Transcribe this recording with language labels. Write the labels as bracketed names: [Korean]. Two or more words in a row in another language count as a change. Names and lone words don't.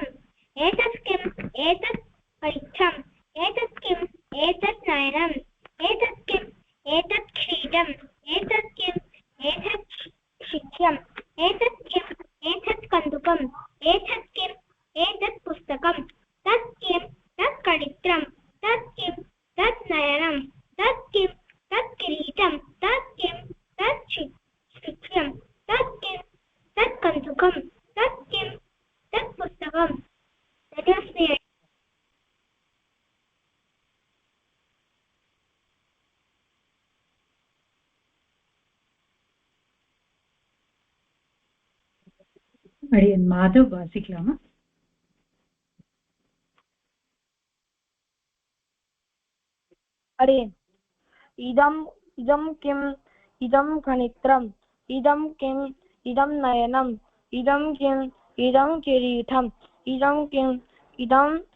[Sanskrit] एतत् किम्, एतत् कनित्रम्, एतत् किम्, एतत् नयनम्, एतत् किम्, एतत् किरीटम्, एतत् किम्, एतत् शिक्ष्यम्, एतत् किम्, एतत् कन्दुकम्, एतत् किम्, एतत् पुस्तकम्. तत् किम्, तत् कनित्रम्, तत् किम्, तत् नयनम्, तत् किम्, तत् किरीटम्, तत् किम्, तत् शिक्ष्यम्, तत् किम्, तत् कन्दुकम्, तत् किम्, तत् पुस्तकम्. [English] That was me. [Tamil] அடியன் மாதவ் வாசிக்கலாமா? [Sanskrit] अरे इदं किम्, इदं कनित्रम्, इदं किम्, इदं नयनम्, इदं किम्, इदं किरीटम्, इदं किम्, इदं